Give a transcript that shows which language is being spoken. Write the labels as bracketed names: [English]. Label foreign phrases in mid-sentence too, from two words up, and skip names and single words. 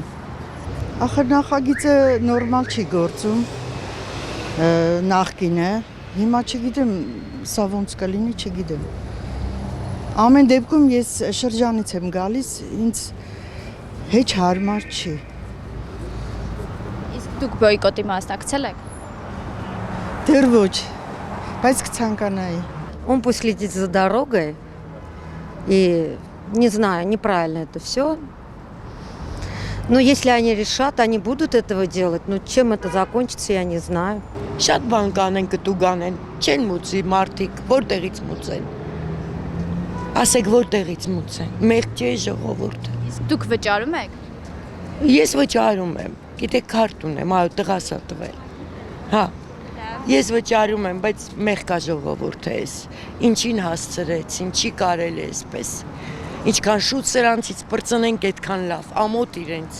[Armenian] Ախր նախագիծը նորմալ չի գործում, նախկին է, հիմա չգիտեմ, սա ոնց կլինի, չգիտեմ։ Ամեն դեպքում ես շրջանից եմ գալիս, ինձ հեչ հարմար չի։ Իսկ դուք բոյկոտի մասնակցել եք։ Դեռ ոչ, բայց կցանկանայի։ [Russian] Он пусть следит за дорогой и, не знаю, неправильно это все. Но если они решат, они будут этого делать. Но чем это закончится, я не знаю. [Armenian] Շատ բան կանեն կտուգանեն, չեն մուծի մարդիկ, որտեղից մուծեն։ Ասեք որտեղից մուծեն, մեղք չէ ժողովուրդը։ Իսկ դուք վճարում եք։ Ես վճարում եմ, գիտեք քարտ ունեմ, այո, տղաս ա տվել։ Հա։ Ես վճարում եմ, բայց մեղք է ժողովուրդը էս։ Ինչին հասցրեց, ինչի կարել է այսպես։ Ինչքան շուտ սրանցից բրծնենք այդքան լավ, ամոթ իրենց։